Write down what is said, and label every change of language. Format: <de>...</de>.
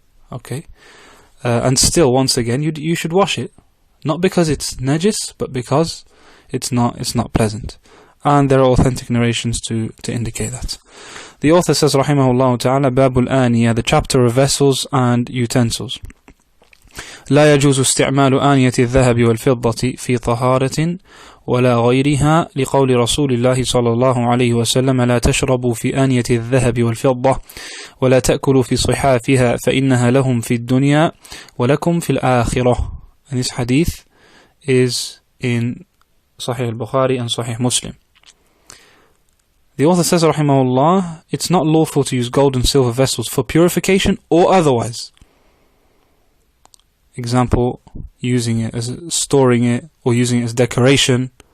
<en>Okay, and still, once again, you should wash it, not because it's najis, but because it's not pleasant. And there are authentic narrations to indicate that. The author says, rahimahullah ta'ala, Babul Aniya, the chapter of vessels and utensils.</en> <ar>لا يجوز استعمال آنية الذهب والفضة في طهارة ولا غيرها لقول رسول الله صلى الله عليه وسلم لا تشربوا في آنية الذهب والفضة ولا تأكلوا في صحافها فإنها لهم في الدنيا ولكم في الآخرة.</ar> <en>And this hadith is in Sahih al-Bukhari and Sahih Muslim. The author says, rahimahullah, it's not lawful to use gold and silver vessels for purification or otherwise. Example, using it as storing it or using it as decoration.</en>